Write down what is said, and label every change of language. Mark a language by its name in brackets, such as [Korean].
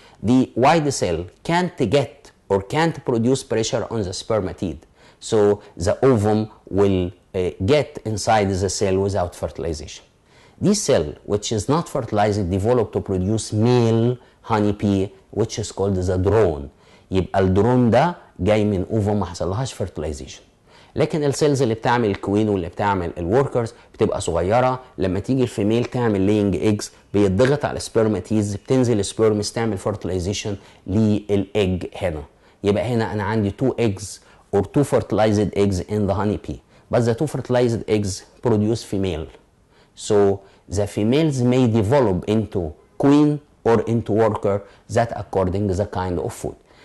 [English] The wide cell can't get or can't produce pressure on the spermatid, so the ovum will get inside the cell without fertilization. This cell, which is not fertilized, develop to produce male honeybee, which is called the drone. [Arabic] يبقى الدرون ده جاي من اوفم ما حصلهاش fertilization. لكن السيلز اللي بتعمل الكوين واللي بتعمل الوركرز بتبقى صغيره. لما تيجي الفيميل تعمل لينج ايجز بيتضغط على السبرماتيز، بتنزل السبرمز تعمل fertilization للايج. هنا يبقى هنا انا عندي [English] 2 eggs or 2 fertilized eggs in the honeybee, but the 2 fertilized eggs produce female. So the females may develop into queen or into worker, that according to the kind of food.